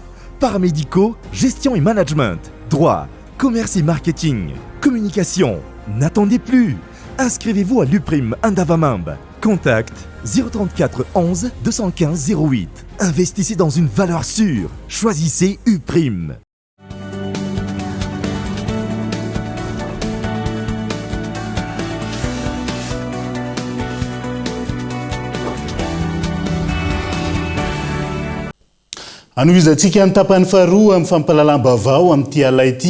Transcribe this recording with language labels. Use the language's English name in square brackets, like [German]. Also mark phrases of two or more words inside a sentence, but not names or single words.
[French] Paramédicaux, gestion et management, droit, commerce et marketing, communication. N'attendez plus. Inscrivez-vous à l'UPRIM Indavamambe. Contact 034 11 215 08. Investissez dans une valeur sûre. Choisissez UPRIM. [Malagasy] Anoizantsika ny tapany faharoa amin'ny fampahalalam-baovao amin'ity alay ity.